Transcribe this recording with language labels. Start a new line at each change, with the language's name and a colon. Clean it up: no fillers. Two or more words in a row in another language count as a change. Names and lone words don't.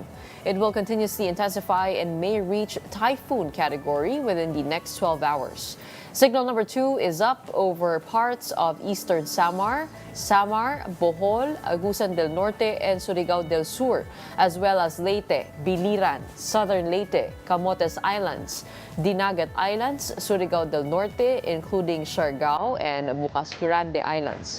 English: It will continuously intensify and may reach typhoon category within the next 12 hours. Signal number 2 is up over parts of eastern Samar, Bohol, Agusan del Norte, and Surigao del Sur, as well as Leyte, Biliran, southern Leyte, Camotes Islands, Dinagat Islands, Surigao del Norte, including Siargao and Bukas Grande Islands.